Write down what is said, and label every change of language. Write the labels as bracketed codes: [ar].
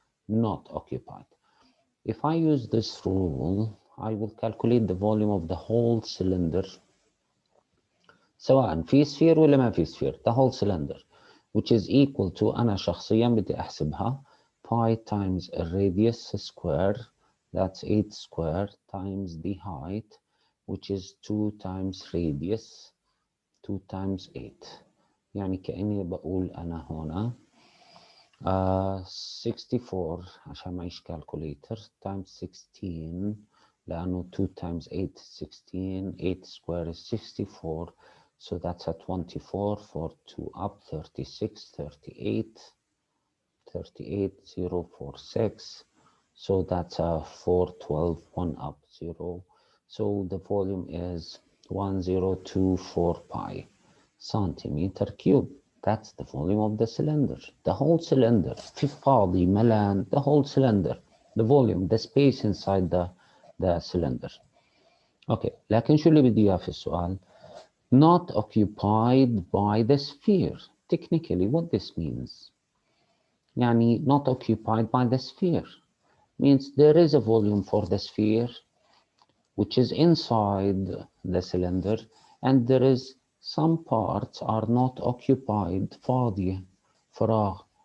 [en] Not occupied. If I use this rule, I will calculate the volume of the whole cylinder [ar] سواء في [en] sphere [ar] ولا ما في [en] sphere, the whole cylinder, which is equal to, [ar] أنا شخصيا بدي أحسبها, [en] pi times a radius square, that's 8 square, times the height, which is 2 times radius, 2 times 8. [ar] يعني كأني بقول أنا هنا 64 عشان معيش calculator times 16, لأنه 2 times 8 16, [en] 8 square is 64. So that's a 24, 4, 2 up, 36, 38, 38, 0, 4, 6. So that's a 4, 12, 1 up, 0. So the volume is 1024 pi centimeter cube. That's the volume of the cylinder. The whole cylinder. [ar] في فاضي ملان, [en] the whole cylinder. The volume, the space inside the cylinder. [ar] Okay, لكن شو اللي بدي إياه في السؤال؟ [en] Not occupied by the sphere. Technically, what this means, يعني not occupied by the sphere, means there is a volume for the sphere which is inside the cylinder, and there is some parts are not occupied, فاضية, فراغ.